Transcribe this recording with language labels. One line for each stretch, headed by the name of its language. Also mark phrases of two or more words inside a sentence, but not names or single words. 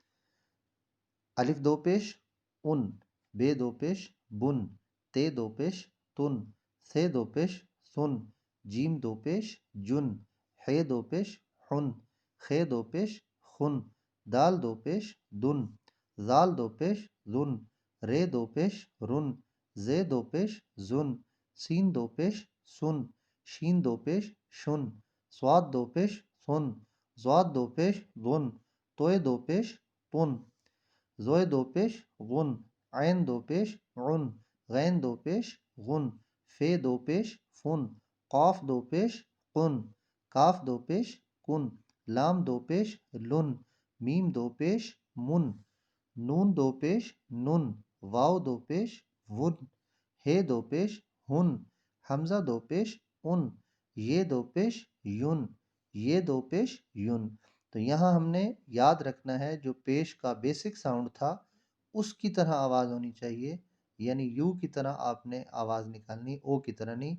Urdu: الف دو پیش ان، بے دو پیش بن، تے دو پیش تن، سے دو پیش سن، جیم دو پیش جن، ہے دو پیش حن، خے دو پیش خن، دال دو پیش دن، زال دو پیش زن، رے دو پیش رن، زے دو پیش زن، سین دو پیش سن، شین دو پیش شن، سواد دو پیش سن، زواد دو پیش غن، توئے دو پیش تن، زوئے دو پیش غن، عین دو پیش عن، غین دو پیش غن، فے دو پیش فن، قاف دو پیش قن، کاف دو پیش کن، لام دو پیش لن، میم دو پیش من، نون دو پیش نن، واو دو پیش ون، ہے دو پیش ہن، حمزہ دو پیش ان، یہ دو پیش یون، یہ دو پیش یون۔ تو یہاں ہم نے یاد رکھنا ہے جو پیش کا بیسک ساؤنڈ تھا اس کی طرح آواز ہونی چاہیے، یعنی یو کی طرح آپ نے آواز نکالنی، او کی طرح نہیں۔